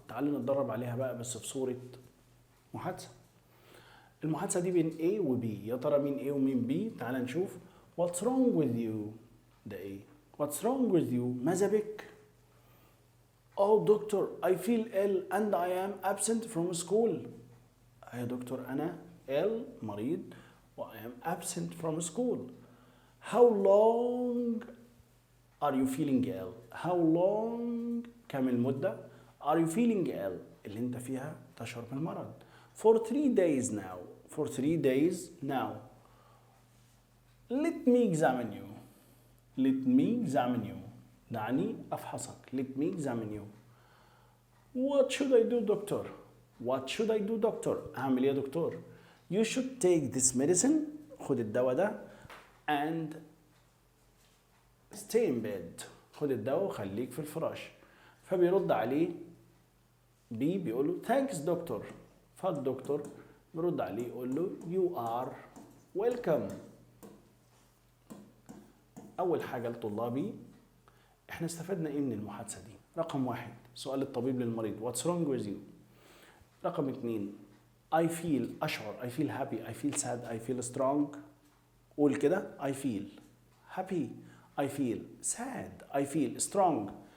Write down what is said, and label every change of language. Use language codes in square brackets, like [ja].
[ar] تعالوا نتدرب عليها بقى بس في صورة محادثة. المحادثة دي بين A و B. يا ترى مين A ومين B؟ تعال نشوف. [en] What's wrong with you؟ ده A. What's wrong with you؟ [ar] ماذا بك؟ [en] Oh doctor I feel ill and I am absent from school. [ar] يا دكتور أنا [en] ill [ar] مريض و [en] I am absent from school. How long are you feeling ill؟ How long [ar] كم المدة [en] are you feeling ill [ar] اللي انت فيها تشعر بالمرض؟ [en] For 3 days now. For 3 days now. Let me examine you. Let me examine you. [ar] دعني أفحصك. [en] Let me examine you. What should I do doctor? What should I do doctor؟ [ar] أعمل إيه يا دكتور؟ [en] You should take this medicine. [ar] خد الدواء ده. [en] And stay in bed. [ar] خد الدواء وخليك في الفراش. فبيرد عليه بي بيقول له [en] thanks doctor. [ar] فالدكتور بيرد عليه يقول له [en] you are welcome. [ar] أول حاجة لطلابي احنا استفدنا ايه من المحادثة دي؟ رقم 1 سؤال الطبيب للمريض [en] what's wrong with you. رقم 2 I feel [ar] أشعر [en] I feel happy I feel sad I feel strong. قول كده I feel happy I feel sad I feel strong.